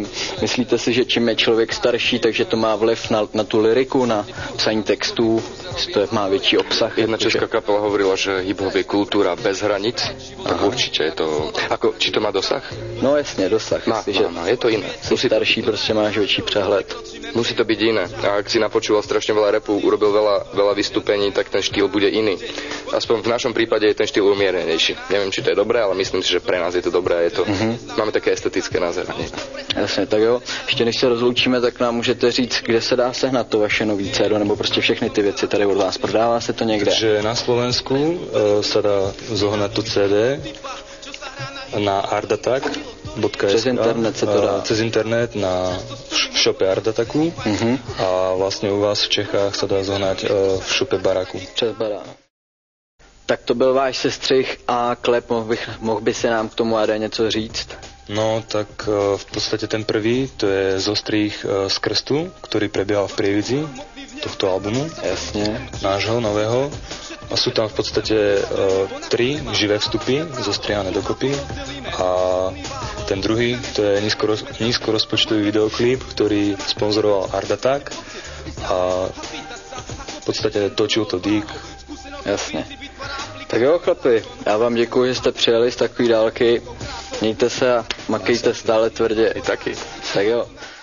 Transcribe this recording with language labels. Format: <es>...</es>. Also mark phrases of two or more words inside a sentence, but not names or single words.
<cs>Myslíte si, že čím je člověk starší, takže to má vliv na tu lyriku, na psaní textů, to má větší obsah?</cs> <sk>Jedna česká kapela hovorila, že hip-hop je kultúra bez hranic. Tak určite je to... Či to má dosah?</sk> <cs>No jasně, dosah.</cs> <sk>Má, je to iné.</sk> <cs>Starší prostě máš větší přehled.</cs> <sk>Musí to byť iné. A ak si napočúval strašne veľa rapu, urobil veľa vystúpení, tak ten štýl bude iný. Aspoň v našom prípade je ten štýl umierenejší. Neviem, či to je dobré, ale myslím si, že pre nás je to dobré. Je to, máme také estetické nazeranie.</sk> <cs>Jasně, tak jo. Ještě než se rozloučíme, tak nám můžete říct, kde se dá sehnat to vaše nový CD, nebo prostě všechny ty věci tady od vás. Prodává se to někde?</cs> <sk>Takže na Slovensku sa dá zohnať to CD na artattack.sk.</sk> <cs>Přes internet se to dá.</cs> <sk>Cez internet na šope Art Attacku a vlastne u vás v Čechách sa dá zohnať v šope Baraku.</sk> <cs>Přes Barák. Tak to byl váš sestřih a klep, mohl by se nám k tomu AD něco říct? No,</cs> <sk>tak v podstate ten prvý, to je zostrih z krstu, ktorý prebiehal v Prievidzi tohto albumu. Jasne. Nášho, nového. A sú tam v podstate 3 živé vstupy zostrihané dokopy a ten druhý, to je nízkorozpočtový videoklip, ktorý sponzoroval Art Attack a v podstate točil to Dík. Jasne.</sk> <cs>Tak jo, chlapi, já vám děkuji, že jste přijeli z takové dálky. Mějte se a makejte stále tvrdě. I taky. Tak jo.</cs>